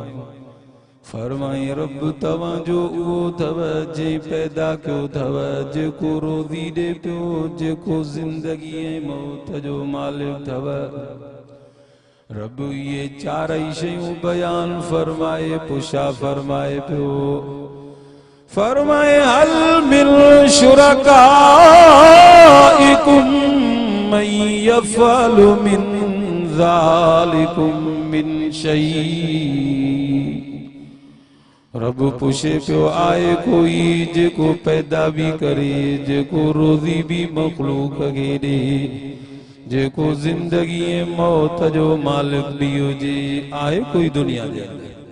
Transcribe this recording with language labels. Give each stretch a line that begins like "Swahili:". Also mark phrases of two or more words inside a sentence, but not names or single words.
Sindhi: फरमाए रब तवां जो उहो अथव जंहिं पैदा कयो अथव जेको रोज़ी ॾे पियो जेको ज़िंदगी ऐं मौत जो मालिक अथव। रब ये चारई शयूं बयान फरमाए पुछा फरमाए पियो फरमाए
Arabic: هل من شركائكم من يفعل من ذلكم من شيء.
Sindhi: रब पुछे पियो आए कोई जेको पैदा भी करे जेको रोज़ी भी मखलूक खे ॾे जेको जिंदगी मौत जो मालिक भी हुजे आहे कोई दुनिया जे अंदर।